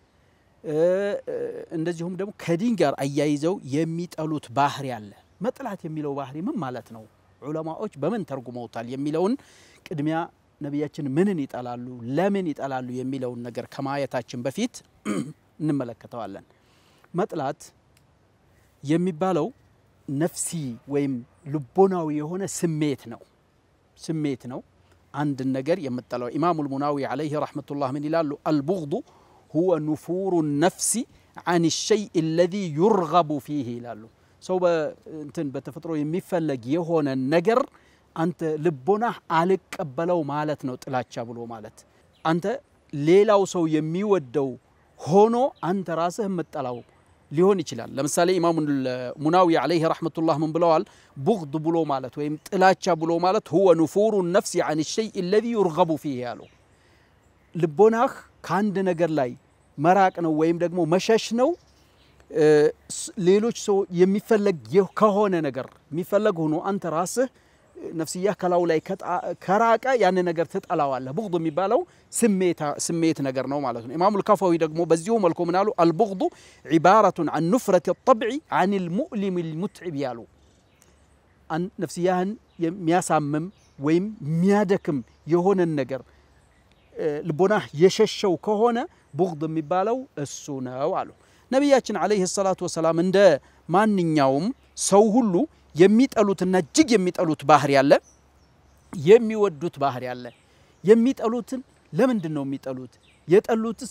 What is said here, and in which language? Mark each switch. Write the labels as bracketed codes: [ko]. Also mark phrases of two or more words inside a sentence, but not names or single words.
[am] እንደዚሁም ደግሞ ከዲን ጋር አያይዘው የሚጠሉት ባህሪ አለ መጥላት የሚለው ባህሪ ምን ማለት ነው ዑለማዎች በምን ተርጉመውታል የሚለውን ቅድሚያ ነብያችን ምንን ይጣላሉ ለምን ይጣላሉ የሚለውን ነገር ከማየታችን በፊት እንመለከተዋለን መጥላት የሚባለው ነፍሲ ወይም ልቦናዊ የሆነ ስሜት ነው አንድ ነገር የምጠላው ኢማሙ አልሙናዊ [ar] عليه رحمه الله من [am] ይላሉ [ar] البغض هو نفور النفس عن الشيء الذي يرغب فيه [am] ይላሉ ሰው በእንትን በተፈጥሮ የሚፈለግ የሆነ ነገር አንተ ልቦናህ አልቀበለው ማለት ነው ጥላቻ ብሎ ማለት አንተ ሌላው ሰው የሚወደው ሆኖ አንተ ራስህ መጠላው ሊሆን ይችላል ለምሳሌ ኢማሙ ሙናዊ [ar] عليه رحمة الله [am] ምን ብለዋል ቡግድ ብሎ ማለት ወይም ጥላቻ ብሎ ማለት [ar] هو نفور النفس عن الشيء الذي يرغب فيه [am] ያለው ልቦናህ ካንድ ነገር ላይ መራቅ ነው ወይም ደግሞ መሸሽ ነው ሌሎች ሰው የሚፈለግ ከሆነ ነገር የሚፈለግ ሆኖ አንተ ራስህ ነፍስያ ከላው ላይ ከራቀ ያን ነገር ተጠላዋለህ ቡግድ የሚባለው ስሜት ነገር ነው ማለት ነው ኢማሙ الكفوي ደግሞ በዚሁ መልኩ ምን አሉ [ar] البغض عبارة عن نفرة الطبع عن المؤلم المتعب [am] ያሉ ነፍስያህን የሚያሳምም ወይም የሚያደክም የሆነ ነገር ልቦናህ የሸሸው ከሆነ ቡግድ የሚባለው እሱ ነው አሉ ነብያችን [ar] عليه الصلاة [am] ወሰላም እንደ ማንኛውም ሰው ሁሉ የሚጠሉትና እጅግ የሚጠሉት ባህር ያለ የሚወዱት ባህር ያለ የሚጠሉትን ለምንድን ነው የሚጠሉት የጠሉትስ